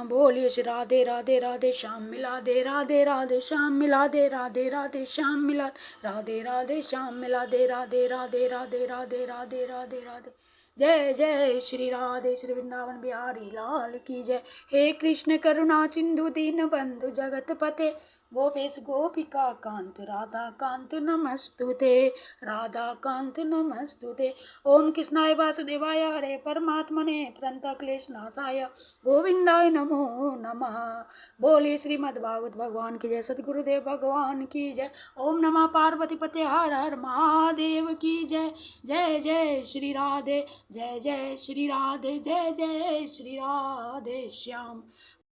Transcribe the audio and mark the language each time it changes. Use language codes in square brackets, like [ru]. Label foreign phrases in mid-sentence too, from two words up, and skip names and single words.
[hi] बोलिए श्री राधे राधे राधे श्याम मिला दे राधे राधे श्याम मिला दे राधे राधे श्याम मिला राधे राधे श्याम मिला दे राधे राधे राधे राधे राधे राधे राधे जय जय श्री राधे श्री वृंदावन बिहारी लाल की जय। [sa] हे कृष्ण करुणा सिंधु दीन बंधु जगत पते गोपेश गोपिका कांत राधा कांत नमस्तुते राधा कांत नमस्तुते। ओम कृष्णाय वासुदेवाय हरे परमात्मने प्रणतक्लेश नाशाय गोविंदाय नमो नमः। [hi] बोलिए श्रीमद् भागवत भगवान की जय, सद्गुरुदेव भगवान की जय। ओम नमः पार्वती पते हर हर महादेव की जय। जय जय श्री राधे जय जय श्री राधे जय जय श्री राधे श्याम